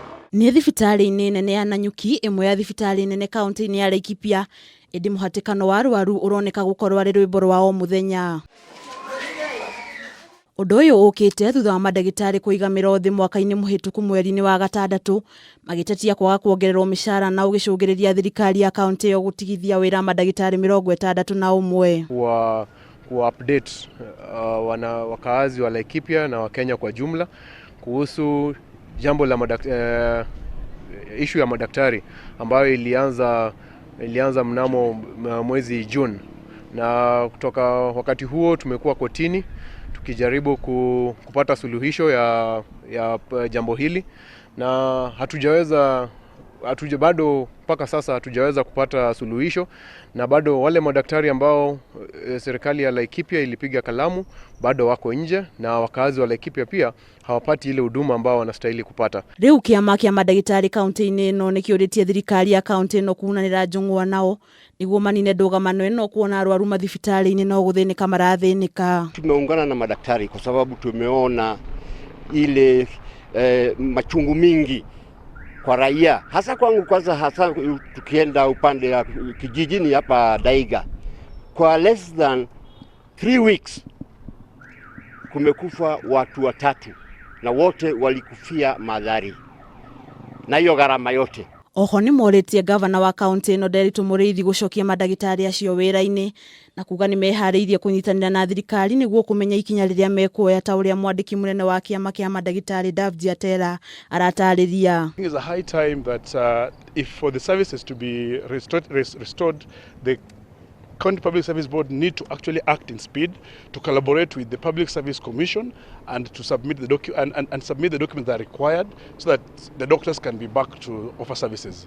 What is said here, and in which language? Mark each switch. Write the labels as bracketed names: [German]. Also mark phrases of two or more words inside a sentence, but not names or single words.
[Kikuyu] Ni thibitari-ini nene ya Nanyuki, imwe ya thibitari nene kaunti-ini ya Laikipia, indi muhatikano wa arwaru uroneka gukorwo ari rwimbo rwa o muthenya. Undu uyu ukite thutha wa madagitari kuigamira thi mwaka-ini muhituku mweri-ini wa gatandatu, magitetia kwaga kuongererwo mishara na ugicungiriria thirikari ya kaunti yo gutigithia wira madagitari mirongo itandatu na umwe. [Swahili] Ku update wakaazi wa Laikipia na Wakenya kwa jumla kuhusu jambo la issue ya madaktari ambayo ilianza mnamo mwezi June, na kutoka wakati huo tumekuwa kotini tukijaribu kupata suluhisho ya jambo hili, na bado mpaka sasa hatujaweza kupata suluhisho, na bado wale madaktari ambao serikali ya Laikipia ilipiga kalamu bado wako nje, na wakazi wa Laikipia pia hawapati ile huduma ambao wanastahili kupata. [Kikuyu] Riu kiama kia madagitari kaunti-ini ino nikiuritie thirikari ya kaunti ino kunanira njung'wa nao niguo manine ndugamano ino kuona arwaru mathibitari-ini no guthinika marathinika. [Swahili] Tumeungana na madaktari kwa sababu tumeona ile machungu mingi kwa raia, hasa kwangu kwanza, hasa tukienda upande ya kijijini hapa Daiga, kwa [English] less than 3 weeks [Swahili] kumekufa watu 3 na wote walikufia Madhari na hiyo gharama yote. [Kikuyu] Oho ni moritie gavana wa kaunti ino Nderitu Muriithi gucokia madagitari acio wira-ini na kuga ni mehariirie kunyitanira na thirikari niguo kumenya ikinya riria mekuoya ta uria mwandiki munene wa kiama kia madagitari Davjiatera aratariria. [English] It is a high time that if for the services to be restored, the County Public Service Board need to actually act in speed, to collaborate with the Public Service Commission and to submit the submit the documents that are required so that the doctors can be back to offer services.